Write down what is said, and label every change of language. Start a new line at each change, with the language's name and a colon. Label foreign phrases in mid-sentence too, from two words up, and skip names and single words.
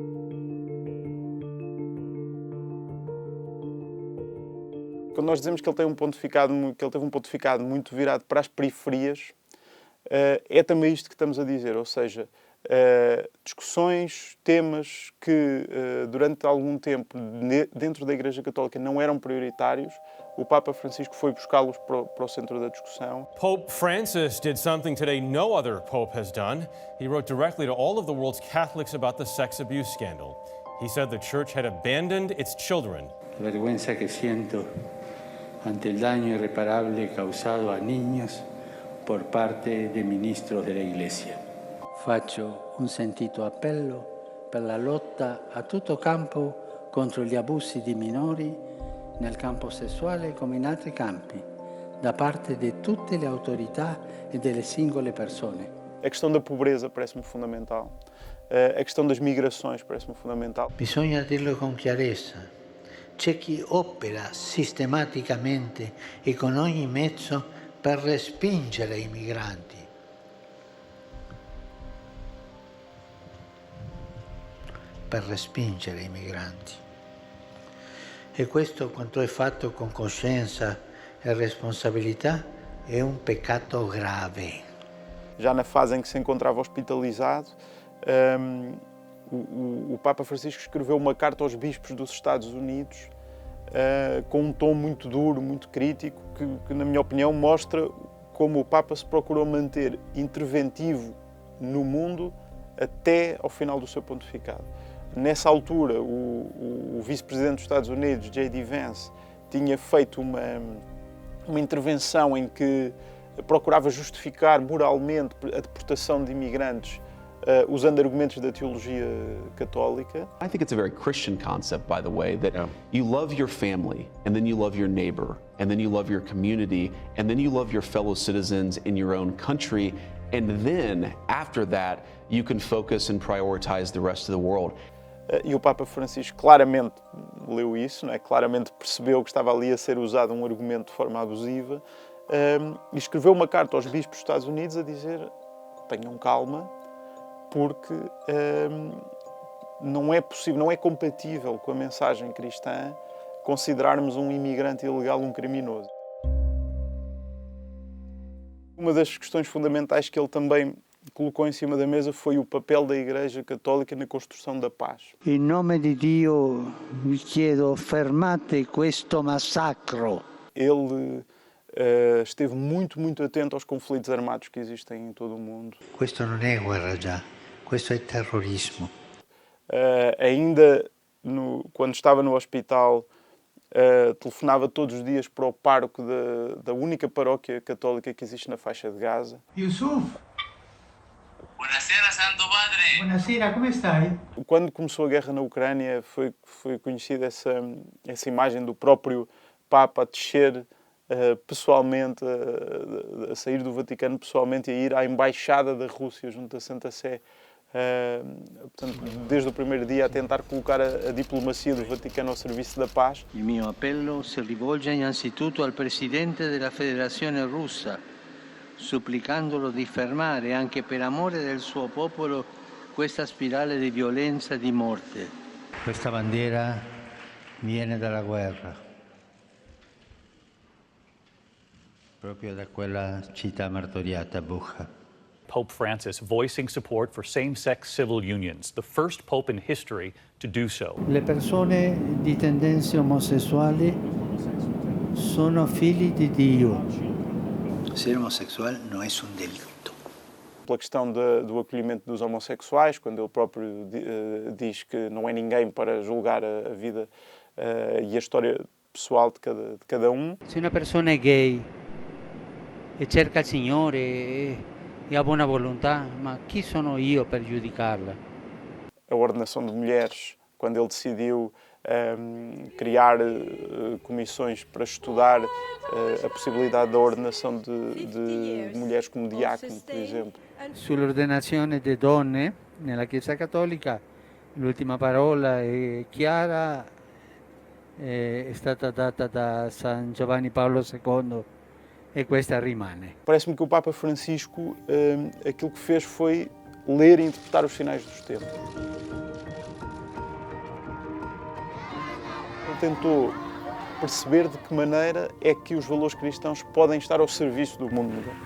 Portuguese: Quando nós dizemos que ele teve um pontificado muito virado para as periferias, é também isto que estamos a dizer, ou seja, discussões, temas que durante algum tempo dentro da Igreja Católica não eram prioritários, o Papa Francisco foi buscá-los para o centro da discussão.
English: Pope Francis did something today no other pope has done. He wrote directly to all of the world's Catholics about the sex abuse scandal. He said the church had abandoned its children.
Spanish: La vergüenza que siento ante el daño irreparable causado a niños por parte de ministros de la Iglesia.
Italian: Faccio un sentito appello per la lotta a tutto campo contro gli abusi di minori nel campo sessuale come in altri campi, da parte di tutte le autorità e delle singole persone.
Portuguese: A questão da pobreza parece-me fundamental. A questão das migrações parece-me fundamental.
Italian: Bisogna dirlo con chiarezza. C'è chi opera sistematicamente e con ogni mezzo per respingere i migranti. Per respingere i migranti. E questo, quanto è fatto con coscienza e responsabilità, è un peccato grave.
Portuguese: Já na fase em que se encontrava hospitalizado, o Papa Francisco escreveu uma carta aos bispos dos Estados Unidos com um tom muito duro, muito crítico, que na minha opinião mostra como o Papa se procurou manter interventivo no mundo até ao final do seu pontificado. Nessa altura, o vice-presidente dos Estados Unidos, J.D. Vance, tinha feito uma intervenção em que procurava justificar moralmente a deportação de imigrantes usando argumentos da teologia católica.
English: I think it's a very Christian concept, by the way, that you love your family, and then you love your neighbor, and then you love your community, and then you love your fellow citizens in your own country, and then, after that, you can focus and prioritize the rest of the world.
Portuguese: E o Papa Francisco claramente leu isso, não é? Claramente percebeu que estava ali a ser usado um argumento de forma abusiva, e escreveu uma carta aos bispos dos Estados Unidos a dizer: tenham calma, porque não é possível, não é compatível com a mensagem cristã considerarmos um imigrante ilegal um criminoso. Uma das questões fundamentais que ele também colocou em cima da mesa foi o papel da Igreja Católica na construção da paz.
Italian: In nome di Dio vi chiedo, fermate questo massacro.
Portuguese: Ele esteve muito atento aos conflitos armados que existem em todo o mundo.
Italian: Questo non è guerra già, questo è terrorismo.
Portuguese: Ainda quando estava no hospital, telefonava todos os dias para o pároco da única paróquia católica que existe na faixa de Gaza.
Italian: Yusuf! Buonasera, Santo Padre! Buonasera, come stai?
Portuguese: Quando começou a guerra na Ucrânia, foi conhecida essa imagem do próprio Papa a descer pessoalmente, a sair do Vaticano pessoalmente e a ir à Embaixada da Rússia junto à Santa Sé. Portanto, desde o primeiro dia a tentar colocar a diplomacia do Vaticano ao serviço da paz.
Italian: Il mio appello si rivolge innanzitutto al Presidente della Federazione Russa, supplicandolo di fermare, anche per amore del suo popolo, questa spirale di violenza e di morte. Questa bandiera viene dalla guerra, proprio da quella città martoriata, Bucha.
English: Pope Francis voicing support for same-sex civil unions, the first pope in history to do so.
Italian: Le persone di tendenze omosessuali sono figli di Dio.
Portuguese: Ser homossexual não é um delito. Pela questão do acolhimento dos homossexuais, quando ele próprio diz que não é ninguém para julgar a vida e a história pessoal de cada um. Se uma pessoa é gay
Italian: e cerca il Signore e ha buona volontà, ma chi sono io per giudicarla?
Portuguese: A ordenação de mulheres, quando ele decidiu criar comissões para estudar a possibilidade da ordenação de mulheres como diácono, por exemplo.
Italian: Sull'ordenazione delle donne nella Chiesa Cattolica, l'ultima parola è chiara, è stata data da San Giovanni Paolo II e questa rimane.
Portuguese: Parece-me que o Papa Francisco aquilo que fez foi ler e interpretar os sinais dos tempos. Ele tentou perceber de que maneira é que os valores cristãos podem estar ao serviço do mundo moderno.